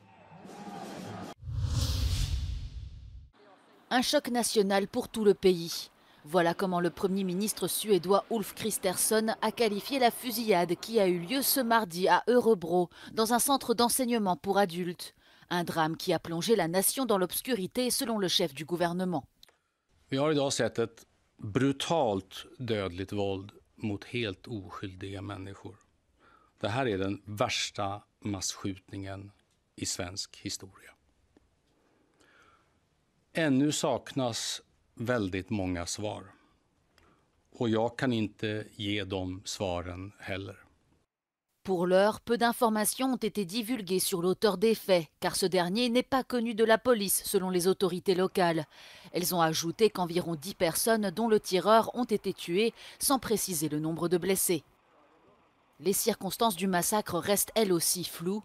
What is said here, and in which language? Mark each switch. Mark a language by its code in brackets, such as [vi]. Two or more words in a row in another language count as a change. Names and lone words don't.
[fr] Un choc national pour tout le pays. Voilà comment le Premier ministre suédois Ulf Kristersson a qualifié la fusillade qui a eu lieu ce mardi à Örebro, dans un centre d'enseignement pour adultes. Un drame qui a plongé la nation dans l'obscurité selon le chef du gouvernement. [sv] Vi har idag sett ett brutalt dödligt våld mot helt oskyldiga människor. Det här är den värsta massskjutningen i svensk historia. Ännu saknas väldigt många svar. Och jag kan inte ge de svaren heller. [fr] Pour l'heure, peu d'informations ont été divulguées sur l'auteur des faits, car ce dernier n'est pas connu de la police selon les autorités locales. Elles ont ajouté qu'environ 10 personnes, dont le tireur, ont été tuées, sans préciser le nombre de blessés. Les circonstances du massacre restent elles aussi floues.